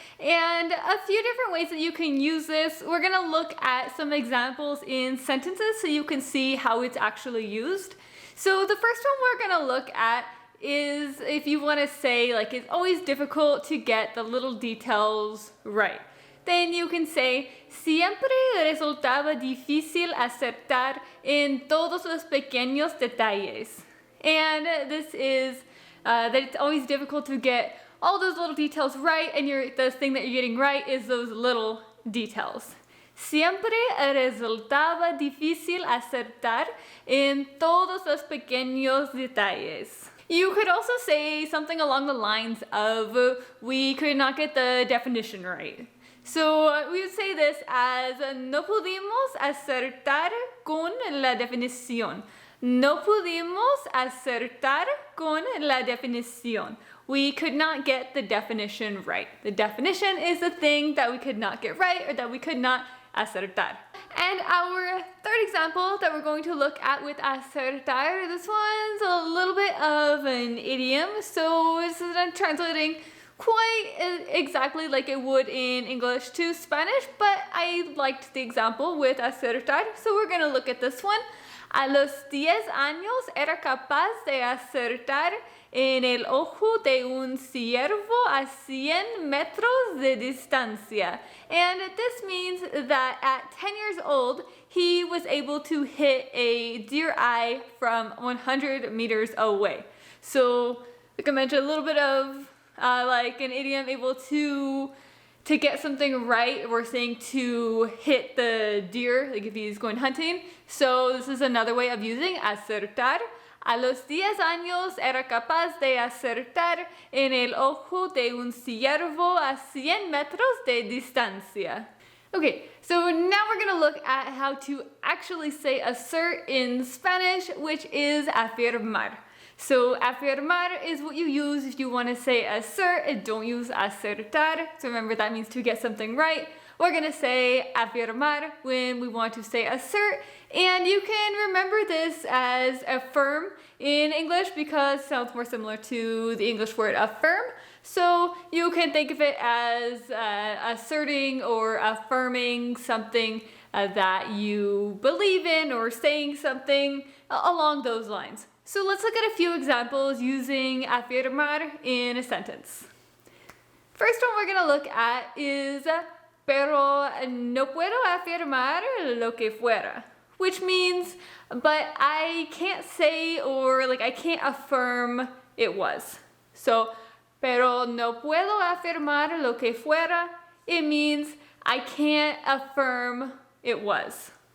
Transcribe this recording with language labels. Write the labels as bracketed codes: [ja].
[en] And a few different ways that you can use this. We're going to look at some examples in sentences so you can see how it's actually used. So the first one we're going to look at is if you want to say, like, it's always difficult to get the little details right. Then you can say, [es] siempre resultaba difícil acertar en todos los pequeños detalles. [en] And this is that it's always difficult to get all those little details right, and the thing that you're getting right is those little details. [es] Siempre resultaba difícil acertar en todos los pequeños detalles. [en] You could also say something along the lines of, we could not get the definition right. So we would say this as, [es] no pudimos acertar con la definición. No pudimos acertar con la definición. [en] We could not get the definition right. The definition is the thing that we could not get right or that we could not acertar. And our third example that we're going to look at with acertar, this one's a little bit of an idiom, so this is not translating quite exactly like it would in English to Spanish, but I liked the example with acertar, so we're going to look at this one. [es] A los 10 años era capaz de acertar en el ojo de un ciervo a 100 metros de distancia. [en] And this means that at 10 years old, he was able to hit a deer eye from 100 meters away. So, like I mentioned, a little bit of like an idiom, able to get something right. We're saying to hit the deer, like if he's going hunting. So this is another way of using acertar. [es] A los 10 años era capaz de acertar en el ojo de un ciervo a 100 metros de distancia. [en] Okay, so now we're going to look at how to actually say assert in Spanish, which is afirmar. So afirmar is what you use if you want to say assert and don't use acertar. So remember, that means to get something right. We're going to say afirmar when we want to say assert. And you can remember this as affirm in English because it sounds more similar to the English word affirm. So you can think of it as asserting or affirming something that you believe in, or saying something along those lines. So let's look at a few examples using afirmar in a sentence. First one we're going to look at is, [es] pero no puedo afirmar lo que fuera, [en] which means, but I can't say, or like I can't affirm it was. So, [es] pero no puedo afirmar lo que fuera, [en] it means I can't affirm it was.